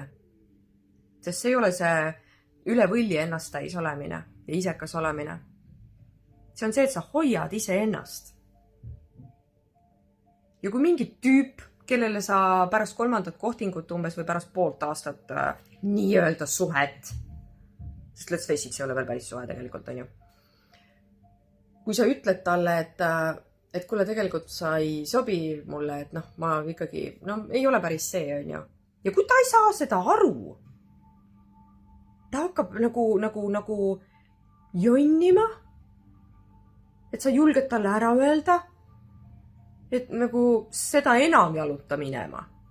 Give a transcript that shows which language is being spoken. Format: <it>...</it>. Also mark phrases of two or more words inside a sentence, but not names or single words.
<et>Sest see ei ole see üle võlli ennast täis olemine ja isekas olemine. See on see, et sa hoiad ise ennast. Ja kui mingi tüüp, kellele sa pärast 3. kohtingut umbes või pärast poolt aastat nii-öelda suhet, sest</et> <en>let's face it,</en> <et>see ei ole veel päris suhe tegelikult, on ju. Kui sa ütled talle, et kuule, tegelikult sa ei sobi mulle, et ma ikkagi, ei ole päris see, on ju. Ja kui ta ei saa seda aru, ta hakkab nagu jonnima, et sa julged talle ära öelda, et nagu seda enam jaluta minema.</et>